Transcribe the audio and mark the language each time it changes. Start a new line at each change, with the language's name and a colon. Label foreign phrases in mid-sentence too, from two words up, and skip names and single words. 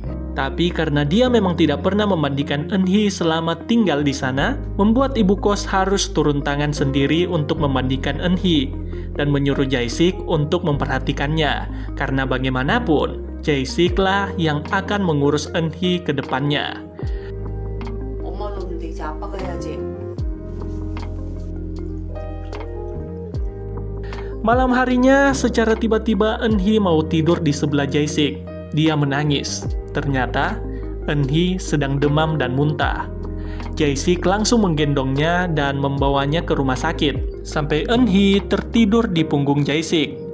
Indonesian: Tapi karena dia memang tidak pernah memandikan Eun-hee selama tinggal di sana, membuat ibu kos harus turun tangan sendiri untuk memandikan Eun-hee dan menyuruh Jae-sik untuk memperhatikannya. Karena bagaimanapun, Jae-sik lah yang akan mengurus Eun-hee ke depannya.
Korean: 엄마는 없는데 이제 아빠가 해야지.
Indonesian: Malam harinya, secara tiba-tiba Eun-hee mau tidur di sebelah Jae-sik. Dia menangis. Ternyata, Eun-hee sedang demam dan muntah. Jae-sik langsung menggendongnya dan membawanya ke rumah sakit, sampai Eun-hee tertidur di punggung Jae-sik.